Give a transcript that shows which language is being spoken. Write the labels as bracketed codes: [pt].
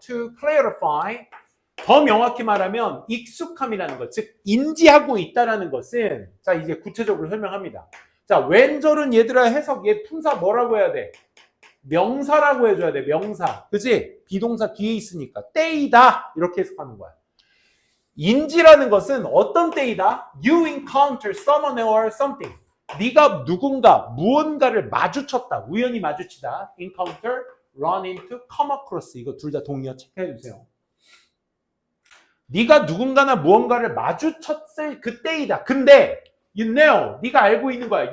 [en] To clarify, [ko] 더 명확히 말하면 익숙함이라는 것, 즉 인지하고 있다라는 것은, 자 이제 구체적으로 설명합니다. 자 왼절은 얘들아 해석, 얘 품사 뭐라고 해야 돼? 명사라고 해줘야 돼. 명사, 그치? 비동사 뒤에 있으니까 때이다 이렇게 해석하는 거야. 인지라는 것은 어떤 때이다? [en] You encounter someone or something. [ko] 네가 누군가, 무언가를 마주쳤다. 우연히 마주치다. [en] encounter, run into, come across. [ko] 이거 둘 다 동의어 체크해 주세요. 네가 누군가나 무언가를 마주쳤을 그때이다. 근데 [en] you know, [ko] 네가 알고 있는 거야.